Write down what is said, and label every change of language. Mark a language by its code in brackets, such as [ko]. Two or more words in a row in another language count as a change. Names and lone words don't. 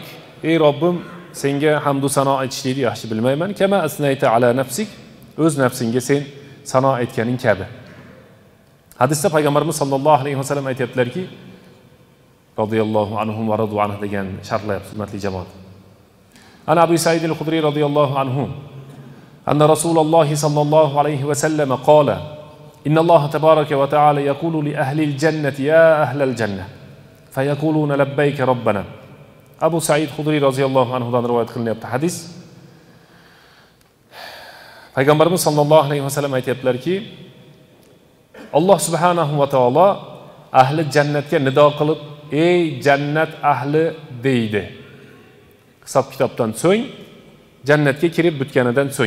[uz] Ey Robbim, senga hamd va sano aytishni yaxshi bilmayman. [ar] كما أثنيت على نفسك, [uz] o'z nafsingga sen sano aytganing kabi. Hadisda Payg'ambarimiz [ar] صلى الله عليه وسلم [uz] aytibdilarki, [ar] رضي الله عنهم ورضوا عنه [uz] degan sharhlayapti hurmatli jamoat. [ar] عن أبي سعيد الخدري رضي الله عنه أن رسول الله صلى الله عليه وسلم قال إن الله تبارك وتعالى يقول لأهل الجنة يا أهل الجنة فيقولون لبيك ربنا. [uz] Abu Sa'id Khudri [ar] رضي الله عنه [uz] dan rivoyat qilinyapti hadis. Payg'ambarimiz [ar] صلى الله عليه وسلم [uz] aytibdilarki, Alloh [ar] سبحانه وتعالى [uz] ahli jannatga nido qilib, ey jannat ahli deydi. Hisob kitobdan so'ng, jannatga kirib bitganidan so'ng.